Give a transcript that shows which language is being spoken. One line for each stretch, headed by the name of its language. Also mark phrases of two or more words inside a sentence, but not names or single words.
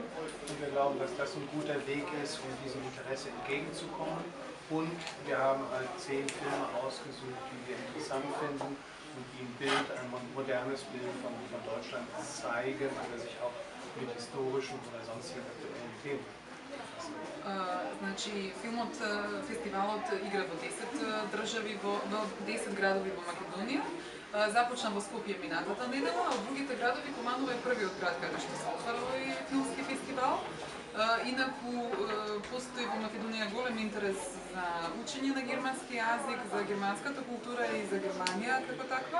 German: Und wir glauben, dass das ein guter Weg ist, um diesem Interesse entgegenzukommen. Und wir haben halt 10 Filme ausgesucht, die wir interessant finden und die ein modernes Bild von Deutschland zeigen, aber sich auch mit historischen oder sonstigen aktuellen Themen befassen.
Macedonian: Значи, филмот, фестивалот игра во 10 држави, во 10 градови во Македонија. Започна во Скопје минатата недела, а од другите градови Куманово е првиот град каде што се отвара овој филмски фестивал. Инаку постои во Македонија голем интерес за учење на германски јазик, за германската култура и за Германија како таква.